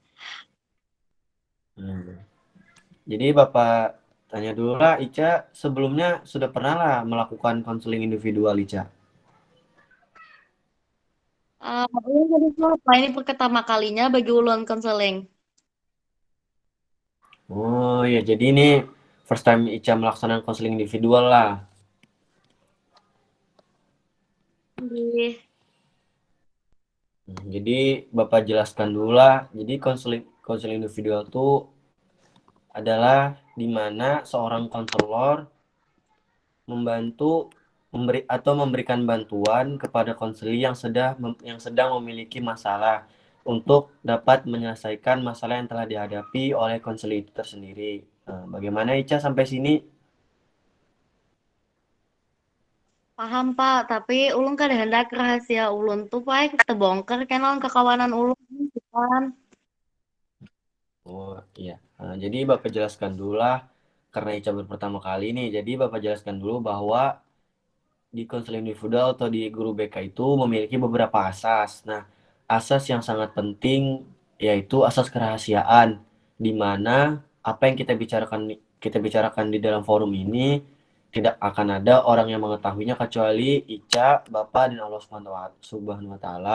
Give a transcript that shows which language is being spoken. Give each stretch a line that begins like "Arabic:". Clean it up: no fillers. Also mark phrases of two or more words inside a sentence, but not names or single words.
Indonesian: Jadi Bapak tanya dulu lah, Ica sebelumnya sudah pernah lah melakukan konseling individual, Ica? Ini pertama kalinya bagi ulun konseling. Oh ya, jadi ini
English: first time
Indonesian: Ica melaksanakan konseling individual lah. Iya. Jadi Bapak jelaskan dulu lah. Jadi konseling individual itu adalah di mana seorang konselor membantu memberikan bantuan kepada konseli yang sedang memiliki masalah untuk dapat menyelesaikan masalah yang telah dihadapi oleh konseling itu tersendiri. Bagaimana Ica sampai sini?
Banjar: Paham Pak, tapi ulun kada hendak rahasia ulun tuh Pak terbongkar kenalan kekawanan ulun kan.
Indonesian: Oh iya. Jadi Bapak jelaskan dulu lah, karena Ica baru pertama kali nih. Jadi Bapak jelaskan dulu bahwa di konseling individual atau di guru BK itu memiliki beberapa asas. Nah, asas yang sangat penting yaitu asas kerahasiaan, di mana apa yang kita bicarakan di dalam forum ini tidak akan ada orang yang mengetahuinya kecuali Ica, Bapak, dan Allah
Arabic: Subhanahu wa Ta'ala.